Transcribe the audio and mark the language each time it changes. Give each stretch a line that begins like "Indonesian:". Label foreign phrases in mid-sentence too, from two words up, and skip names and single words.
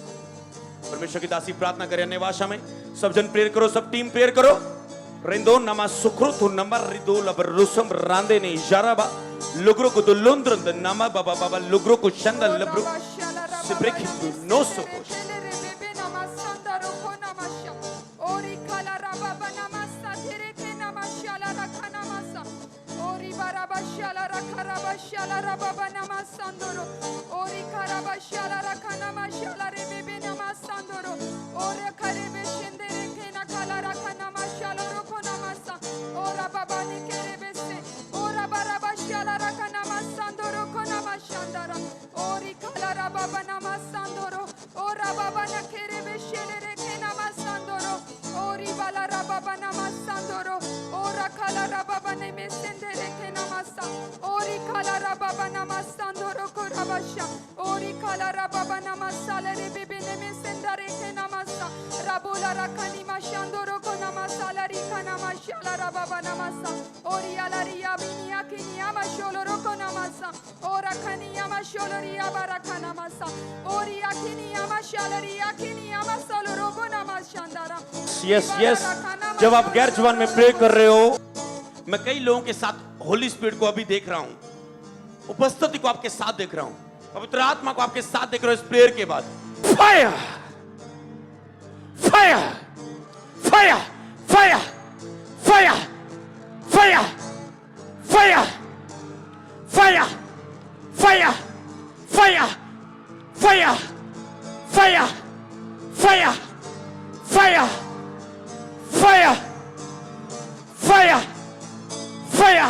Hindi: परमेश्वर की दासी प्रार्थना करें अन्य भाषा में। सब जन प्रेयर करो, सब टीम प्रेयर करो। रेंदो nama सुक्रोतो नंबर रिदो लबर रुसम रांदे ने जराबा लुग्रो को दुलुंद्रंद nama बाबा बाबा लुग्रो को शंदन लब्रो से प्रेखितो नो सोकोश। Barabashala rakarabashala rababa namasandoro ori karabashala rakanamashala rebebe namasandoro ore karebe shendere kena kala rakanamashala rokonamasa ora baba nikerebese ora barabashala rakanamasandoro konamashandara ori kala rababa namasandoro ora baba nakerebe shendere kena masandoro ori bala rababa namasandoro ora kala rababa nemesendere kena Ori kalara baba namasandoro korabasha. Ori kalara baba namasala rebebe nemesendare ke namasa. Rabola rakani mashandoro konamasala rika namashala rababa namasa. Ori alari abini akini amasholo konamasa. Ora kani amasholo barakana masa. Ori akini amashalari akini amasalo rokonamashandara.
English: Yes, yes.
Hindi: जब आप गैर जुबान में प्रे कर रहे हो, मैं कई लोगों के साथ
English: Holy Spirit
Hindi: को अभी देख रहा हूं, उपस्थिति को आपके साथ देख रहा हूं, पवित्र आत्मा को आपके साथ देख रहा हूं। इस प्रेयर के बाद
English: fire fire fire fire fire fire fire fire fire fire fire fire fire fire fire fire Fire!